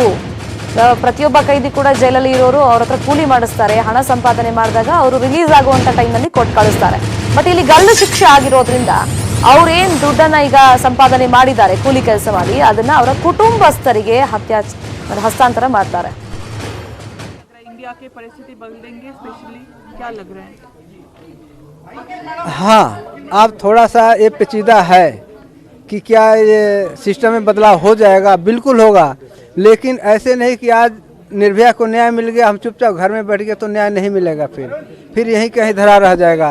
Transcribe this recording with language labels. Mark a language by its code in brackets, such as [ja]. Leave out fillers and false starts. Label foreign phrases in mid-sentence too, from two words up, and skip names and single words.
[kn] ಪ್ರತಿಯೊಬ್ಬ ಕೈದಿ ಕೂಡ ಜೈಲಲ್ಲಿ ಇರೋರು ಅವ್ರ ಹತ್ರ ಕೂಲಿ ಮಾಡಿಸ್ತಾರೆ, ಹಣ ಸಂಪಾದನೆ ಮಾಡಿದಾಗ ಅವರು ರಿಲೀಸ್ ಆಗುವಂತ ಟೈಮ್ನಲ್ಲಿ ಕೊಟ್ಟು ಕಳಿಸ್ತಾರೆ. ಬಟ್ ಇಲ್ಲಿ ಗಲ್ಲು ಶಿಕ್ಷೆ ಆಗಿರೋದ್ರಿಂದ ಅವ್ರೇನ್ ದುಡ್ಡನ್ನ ಈಗ ಸಂಪಾದನೆ ಮಾಡಿದ್ದಾರೆ ಕೂಲಿ ಕೆಲಸ ಮಾಡಿ, ಅದನ್ನ ಅವರ ಕುಟುಂಬಸ್ಥರಿಗೆ ಹಸ್ತಾಂತರ ಮಾಡ್ತಾರೆ. [hi] इंडिया की परिस्थिति बदलेंगे स्पेशली क्या लग रहा है? हाँ, अब थोड़ा सा ये पेचीदा है कि क्या ये सिस्टम में बदलाव हो जाएगा, बिल्कुल होगा, लेकिन ऐसे नहीं कि आज निर्भया को न्याय मिल गया हम चुपचाप घर में बैठ गए तो न्याय नहीं मिलेगा, फिर यहीं कहीं धरा रह जाएगा।